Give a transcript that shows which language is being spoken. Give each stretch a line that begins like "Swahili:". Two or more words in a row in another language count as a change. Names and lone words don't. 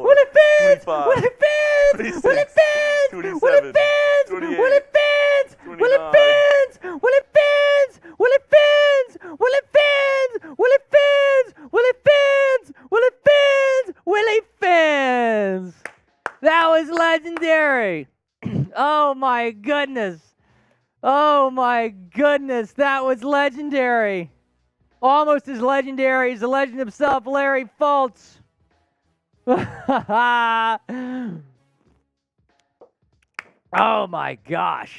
English: Willie Fins! 25, Willie Fins! 26, Willie Fins! 27, Willie Fins! 28, Willie Fins! 29, Willie Fins! Willie Fins! Willie Fins! Willie Fins! Willie Fins! Willie Fins! Willie Fins! Willie Fins! That was legendary. Oh my goodness. Oh my goodness. That was legendary. Almost as legendary as the legend himself, Larry Fultz. Oh my gosh.